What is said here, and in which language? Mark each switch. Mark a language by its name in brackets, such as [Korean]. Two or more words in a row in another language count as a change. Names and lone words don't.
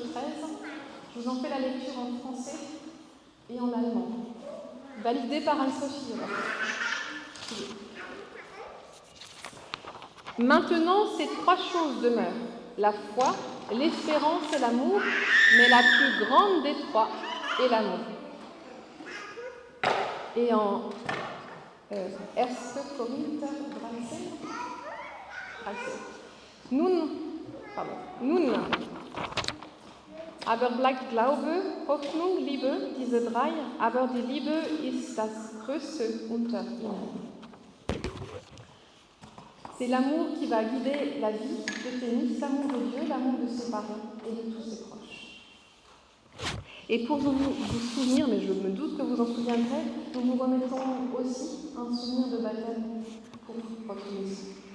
[French] Je vous en fais la lecture en français et en allemand, validée par Anne-Sophie. Maintenant, ces trois choses demeurent, la foi, l'espérance et l'amour, mais la plus grande des trois est l'amour. Et en 1. Korinther 13. [German] Nun, aber bleibt Glaube, Hoffnung, Liebe, diese drei, aber die Liebe ist das Größte unter ihnen. [French] C'est l'amour qui va guider la vie de Thémis, l'amour de Dieu, l'amour de ses parents et de tous ses proches. Et pour vous souvenir, mais je me doute que vous en souviendrez, nous vous remettons aussi un souvenir de baptême pour votre maison.